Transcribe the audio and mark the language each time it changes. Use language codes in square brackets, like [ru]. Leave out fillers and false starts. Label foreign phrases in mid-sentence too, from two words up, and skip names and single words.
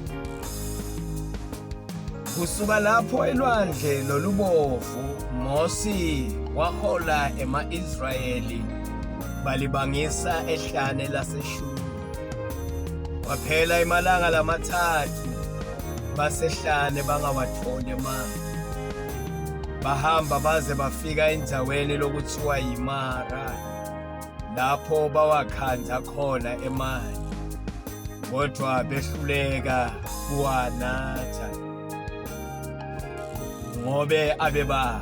[nr] Kusuka lapho elwandle lolubovu Mose wahola ema-Israyeli balibangisa ehlane laseShuri. Kwaphela imalanga lamathathu basehlane bangawatholi amanzi. Bahamba baze bafika endaweni lokuthiwa yiMara, lapho bawakhanda khona emanzi, kodwa behluleka kuwanatha ngobe abeba.